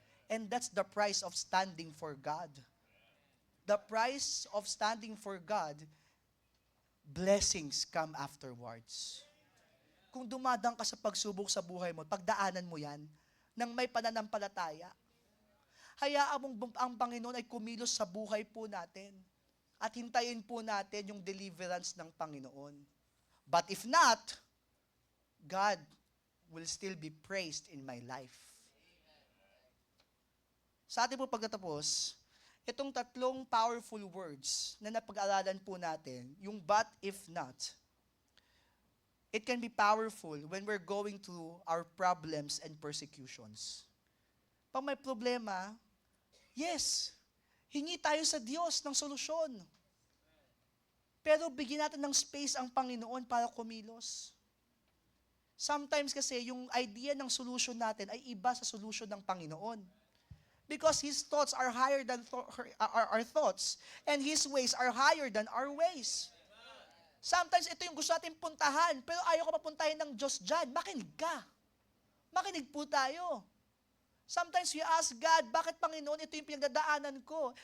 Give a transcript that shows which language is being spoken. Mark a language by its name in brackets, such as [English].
[English] And that's the price of standing for God. The price of standing for God, blessings come afterwards. [Filipino] Kung dumadang ka sa pagsubok sa buhay mo, pagdaanan mo yan, nang may pananampalataya, hayaan mong ang Panginoon ay kumilos sa buhay po natin. At hintayin po natin yung deliverance ng Panginoon. [English] But if not, God will still be praised in my life. [Filipino] Sa ating po pagtatapos, itong tatlong powerful words na napag-aralan po natin, yung [English] but if not, it can be powerful when we're going through our problems and persecutions. [Filipino] Pag may problema, yes, hingi tayo sa Diyos ng solusyon. Pero bigyan natin ng space ang Panginoon para kumilos. Sometimes kasi yung idea ng solution natin ay iba sa solution ng Panginoon. [English] Because His thoughts are higher than our thoughts, and His ways are higher than our ways. [Filipino] Sometimes ito yung gusto natin puntahan, pero ayaw ko papuntahin ng Diyos dyan. Makinig ka. Makinig po tayo. [English] Sometimes we ask God, [Filipino] bakit Panginoon, ito yung pinagdadaanan ko?